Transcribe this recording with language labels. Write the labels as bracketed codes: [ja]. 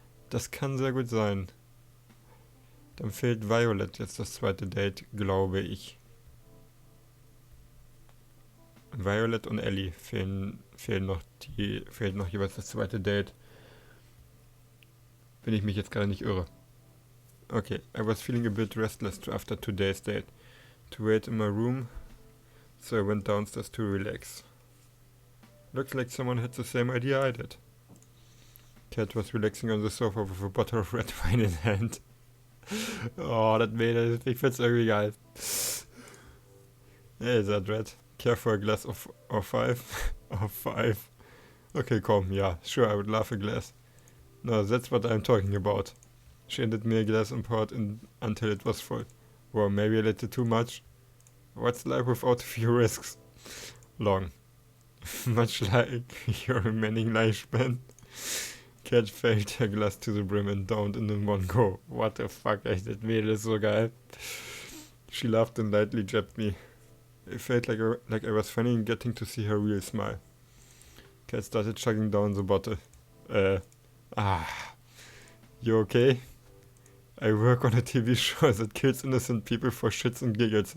[de] Das kann sehr gut sein. Dann fehlt Violet jetzt das zweite Date, glaube ich. Violet und Ellie fehlt noch jeweils das zweite Date. Wenn ich mich jetzt gerade nicht irre. [en] Okay, I was feeling a bit restless after today's date. To wait in my room, so I went downstairs to relax. Looks like someone had the same idea I did. Cat was relaxing on the sofa with a bottle of red wine in hand. [de] Oh, das Mädel, ich find's irgendwie geil. [en] Hey, that Red. Care for a glass of five? Of five. Okay, come, yeah, sure, I would love a glass. No, that's what I'm talking about. She handed me a glass and poured in until it was full. Well, maybe a little too much. What's life without a few risks? Long. Much like your remaining lifespan. Cat filled her glass to the brim and downed in one go. What the fuck, [de] echt, das Mädel ist so geil. [en] She laughed and lightly jabbed me. It felt like I was finally getting to see her real smile. Cat started chugging down the bottle. You okay? I work on a TV show that kills innocent people for shits and giggles.